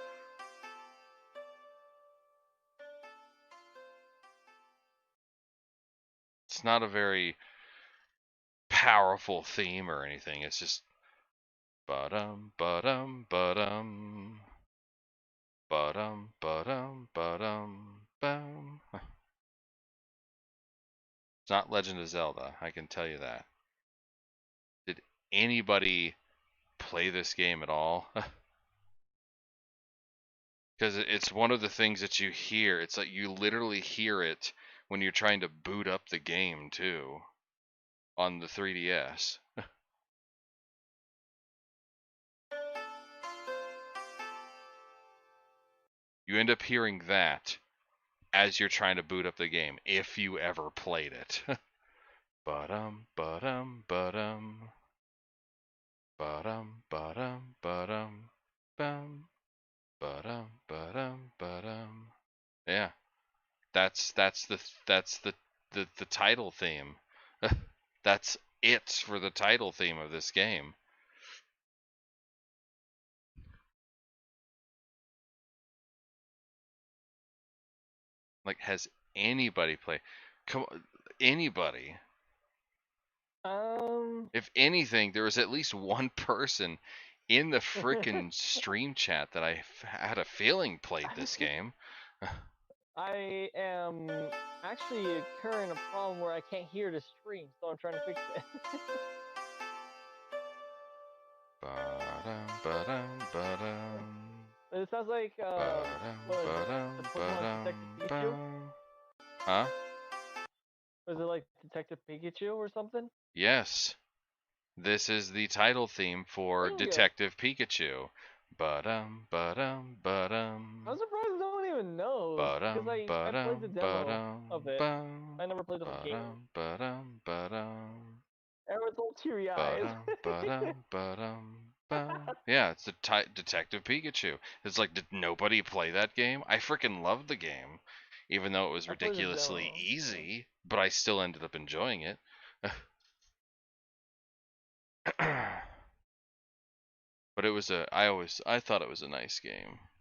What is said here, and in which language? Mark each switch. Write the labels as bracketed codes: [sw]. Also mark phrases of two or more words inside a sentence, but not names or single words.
[en] it's not a very powerful theme or anything. It's just ba-dum, ba-dum, ba-dum, ba-dum, ba-dum, ba-dum, bum. It's not Legend of Zelda, I can tell you that. Did anybody play this game at all? Because it's one of the things that you hear. It's like you literally hear it when you're trying to boot up the game too on the 3DS. You end up hearing that as you're trying to boot up the game if you ever played it. Ba-dum, ba-dum, ba-dum. Ba-dum, ba-dum, ba-dum, bum, ba-dum, ba-dum, ba-dum. Yeah, that's the title theme. That's it for the title theme of this game. Like, has anybody played? Come on, anybody? Um, If anything, there was at least one person in the frickin' stream chat that had a feeling played this game. I am actually occurring a problem where I can't hear the stream, so I'm trying to fix it. Ba-dum, ba-dum, ba-dum, It sounds like ba-dum, what is it? ba-dum, The Pokemon ba-dum, Detective Pikachu? bum. Huh? Was it like Detective Pikachu or something? Yes. This is the title theme for Bingo! Detective Pikachu. Ba-dum, ba-dum, I'm ba-dum, surprised no one even knows because ba-dum, I played the ba-dum, demo of ba-dum, it. bum, I never played the whole game. ba-dum, ba-dum, ba-dum. Everyone's all teary eyes. Ba-dum, ba-dum, ba-dum, bum. Yeah, it's the Detective Pikachu. It's like, did nobody play that game? I freaking loved the game, even though it was I played the ridiculously demo. easy, but I still ended up enjoying it. But it was I thought it was a nice game.